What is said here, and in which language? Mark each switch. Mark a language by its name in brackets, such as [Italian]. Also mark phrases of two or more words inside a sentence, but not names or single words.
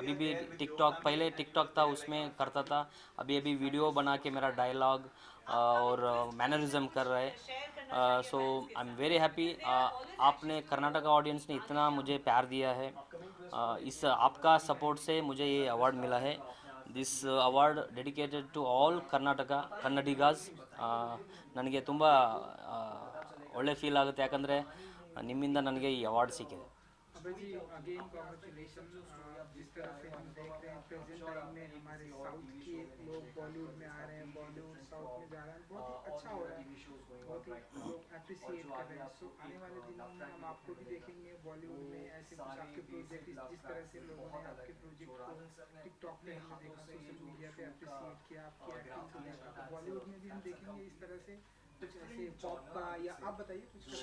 [Hindi] अभी भी टिकटॉक, पहले टिकटॉक था उसमें करता था, अभी वीडियो बना के मेरा डायलॉग और मैनरिज्म कर रहे हैं। [English] So I am very happy. [Hindi] आपने कर्नाटका ऑडियंस ने इतना मुझे प्यार दिया है। इस आपका सपोर्ट से मुझे ये अवार्ड मिला है। [English] This award dedicated to all Karnataka Kannadigas. [Kannada] ನನಗೆ ತುಂಬ ಒಳ್ಳೆ ಫೀಲ್ ಆಗುತ್ತೆ, ಯಾಕಂದರೆ ನಿಮ್ಮಿಂದ ನನಗೆ ಈ ಅವಾರ್ಡ್ ಸಿಕ್ಕಿದೆ. [Hindi] अभय जी [English] again congratulation. [Hindi] जिस तरह से हम देख रहे हैं [English] present time [Hindi] में हमारे साउथ के लोग बॉलीवुड में आ रहे हैं, बॉलीवुड साउथ में जा रहा है, बहुत ही अच्छा हो रहा है, बहुत ही लोग अप्रिशिएट कर रहे हैं। सो आने वाले दिनों में हम आपको भी देखेंगे बॉलीवुड में ऐसे कुछ आपके प्रोजेक्ट, जिस तरह से लोगों ने आपके प्रोजेक्ट को टिकटॉक पे हमने देखा, [English] social media [Hindi] पे अप्रिशिएट किया, आपकी एक्टिंग को देखा, तो बॉलीवुड में भी हम देखेंगे इस तरह से कुछ ऐसे पॉप का, या आप बताइए कुछ।